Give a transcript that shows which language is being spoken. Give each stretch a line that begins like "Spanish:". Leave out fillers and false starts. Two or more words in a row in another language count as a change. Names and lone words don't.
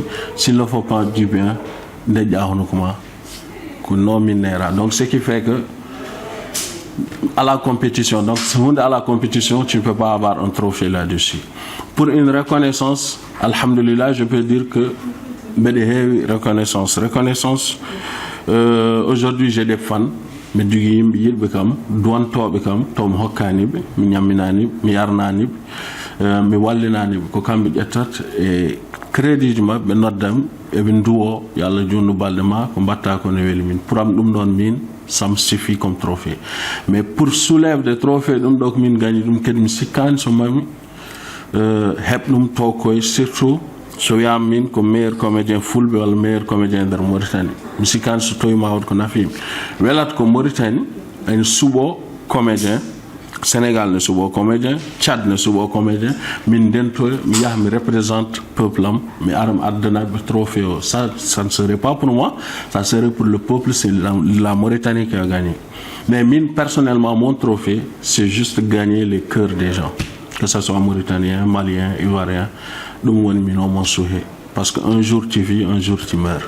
French: S'ils ne font pas du bien, donc ce qui fait que à la compétition, tu ne peux pas avoir un trophée là-dessus. Pour une reconnaissance, alhamdulillah, je peux dire que reconnaissance. Aujourd'hui j'ai des fans mais
Fula: du yimɓe yiɗɓe kam duwantoɓe kam to mi hokkaniɓe mi ñamminaniɓe mi yarnaniɓe mi wallinaniɓe ko kamɓe ƴettat e crédit ji mabɓe ɓe noddam eɓe duwo yo Allah junnu balɗe ma ko mbatta ko ne weeli min pour am ɗum ɗon min
French: ça me suffit comme trophée. Mais pour soulève des trophées
Fula: ɗum ɗo ko min gañi ɗum kadi mi sikkani so mami heɓ ɗum to koye surtout soya min ko
French: meilleur comédien
Fula: fulbe wala
French: meilleur comédien
Fula: der Mauritanie musikan so toy mawd ko nafim welat ko Mauritanie en subo comédien Sénégal ne subo comédien Tchad ne subo comédien min dento mi yah mi
French: représente peuple
Fula: am mi aram adana be
French: trophée ça ne serait pas pour moi, ça serait pour le peuple, c'est la Mauritanie qui a gagné. Mais mine personnellement mon trophée c'est juste gagner les cœurs des gens, que ce soit mauritanien, malien, ivoirien. Parce qu'un jour tu vis, un jour tu meurs.